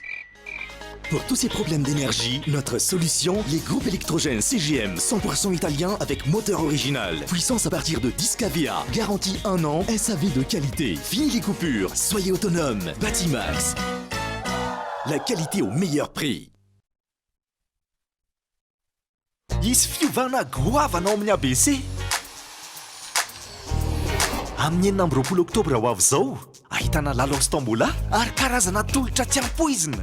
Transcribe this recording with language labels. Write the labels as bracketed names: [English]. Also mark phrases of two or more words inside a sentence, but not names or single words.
[French] Pour tous ces problèmes d'énergie, notre solution, les groupes électrogènes CGM 100% italien avec moteur original. Puissance à partir de 10 kVA. Garantie 1 an, SAV de qualité. Fini les coupures, soyez autonome. Batimax. La qualité au meilleur prix. [Malagasy] Isy fiovana goavana ao amin'ny ABC. Amin'ny 9 oktobra ho avy zao, ahitana lalao sy tombola ary karazana tolotra tsy ampoizina.